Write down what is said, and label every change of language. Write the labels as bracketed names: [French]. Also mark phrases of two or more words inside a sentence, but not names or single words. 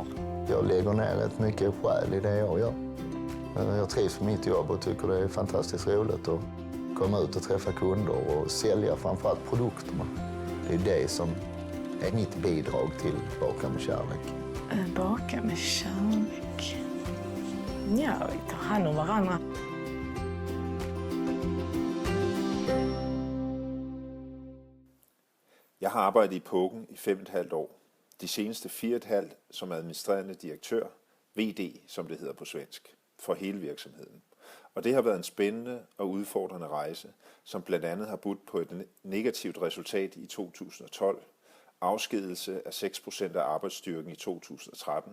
[Swedish] Jag lägger ner rätt mycket själ i det jag gör. Jag trivs med mitt jobb och tycker det är fantastiskt roligt att komma ut och träffa kunder och sälja framförallt produkterna. Det är det som är mitt bidrag till Baka med kärlek. Baka med kärlek. Ja, vi tar hand om varandra. [Danish] Jeg har arbejdet i Pågen i 5,5 år. De seneste 4,5 som administrerende direktør, VD som det hedder på svensk, for hele virksomheden. Og det har været en spændende og udfordrende rejse, som blandt andet har budt på et negativt resultat i 2012, afskedelse af 6% af arbejdsstyrken i 2013,